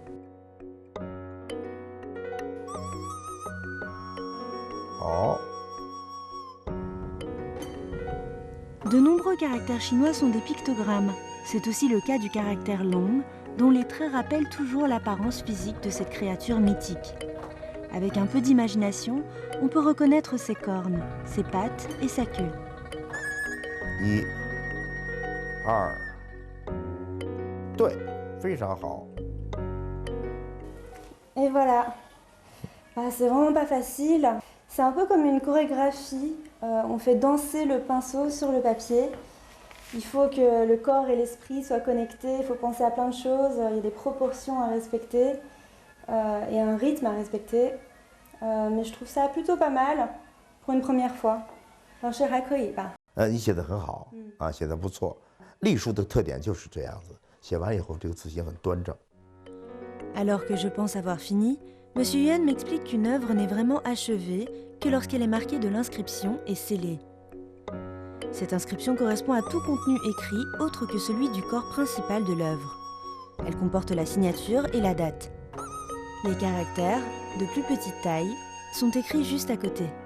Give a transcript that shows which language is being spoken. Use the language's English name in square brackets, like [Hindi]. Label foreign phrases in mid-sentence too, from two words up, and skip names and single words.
[French] De nombreux caractères chinois sont des pictogrammes. C'est aussi le cas du caractère long, dont les traits rappellent toujours l'apparence physique de cette créature mythique. Avec un peu d'imagination, on peut reconnaître ses cornes, ses pattes et sa queue. [Chinese] 1、2，对，非常好。 [French] Et voilà. C'est vraiment pas facile. C'est un peu comme une chorégraphie. On fait danser le pinceau sur le papier. Il faut que le corps et l'esprit soient connectés, il faut penser à plein de choses, il y a des proportions à respecter et un rythme à respecter. Mais je trouve ça plutôt pas mal pour une première fois. [Chinese] 是还可以吧？你写得很好，写得不错。隶书的特点就是这样子，写完以后这个字形很端正。 [French] Alors que je pense avoir fini, Monsieur Yuan m'explique qu'une œuvre n'est vraiment achevée que lorsqu'elle est marquée de l'inscription et scellée. Cette inscription correspond à tout contenu écrit autre que celui du corps principal de l'œuvre. Elle comporte la signature et la date. Les caractères, de plus petite taille, sont écrits juste à côté.